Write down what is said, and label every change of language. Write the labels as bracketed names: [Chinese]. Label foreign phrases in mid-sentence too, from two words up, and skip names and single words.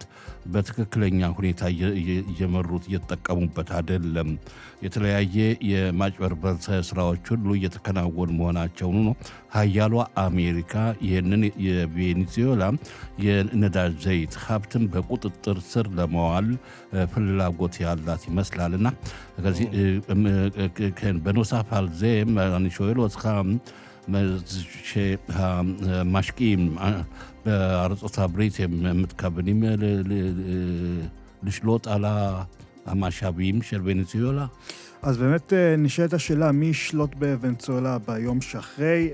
[Amharic] በትክክለኛ ሁኔታ እየመሩት እየተጠቀሙበት አይደለም። የተለያየ የማጭበርበር ስራዎች ሁሉ እየተከናወኑ መሆናቸው ነው። ሀያሏ አሜሪካ ይህንን የቬኔዙዌላ የነዳጅ ዘይት ሀብትን በቁጥጥር ስር ለማዋል ፍላጎት ያላት ይመስላልና ከዚህ በኖሳፍ አልዜም አንሾይሎ [Hebrew] שהמשקיעים בארצות הברית הם מתכוונים לשלוט על המשאבים של ונצואלה? אז באמת נשאלת השאלה מי ישלוט בוונצואלה ביום שאחרי.